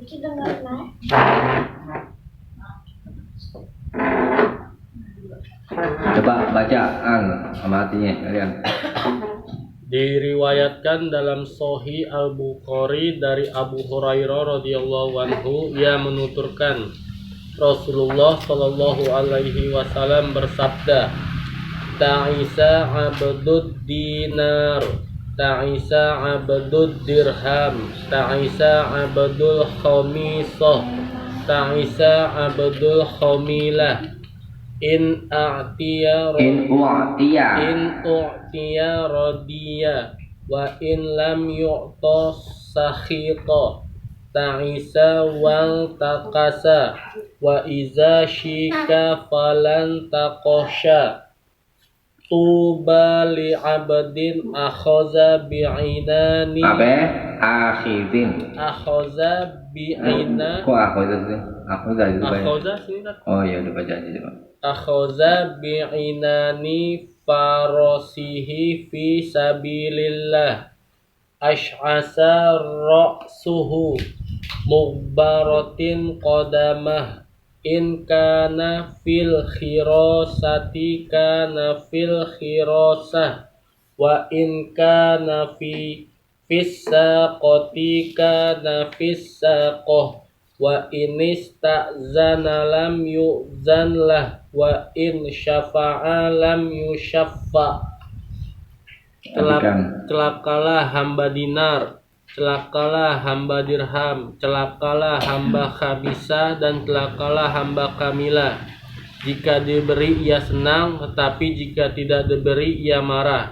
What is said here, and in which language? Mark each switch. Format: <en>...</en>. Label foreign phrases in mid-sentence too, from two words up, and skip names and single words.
<id>Coba baca sama artinya kalian. Diriwayatkan dalam Sahih Al-Bukhari dari Abu Hurairah</id> <ar>رضي الله عنه,</ar> <id>ia menuturkan Rasulullah</id> <ar>صلى الله عليه وسلم</ar> <id>bersabda,</id> <ar>"تعس عبد الدينار تعس عبد الدرهم تعس عبد الخميصة تعس عبد الخميلة." إن أعطي رضي وإن لم يعط سخط تعس وانتكس وإذا شيك فلا انتقش. طوبى لعبد آخذ بعنان آخذ بعنا</ar> <id>Kok akhoza sih? akhoza sini kan? Oh iya, udah baca aja coba.</id> <ar>آخذ بعنان فرسه في سبيل الله أشعث رأسه مغبرة قدماه إن كان في الحراسة كان في الحراسة وإن كان في في الساقة كان في الساقة وإن استأذن لم يؤذن له وإن شفع لم يشفع.</ar> <id>Celakalah hamba dinar, celakalah hamba dirham, celakalah hamba khabisah, dan celakalah hamba kamilah. Jika diberi ia senang, tetapi jika tidak diberi ia marah.</id>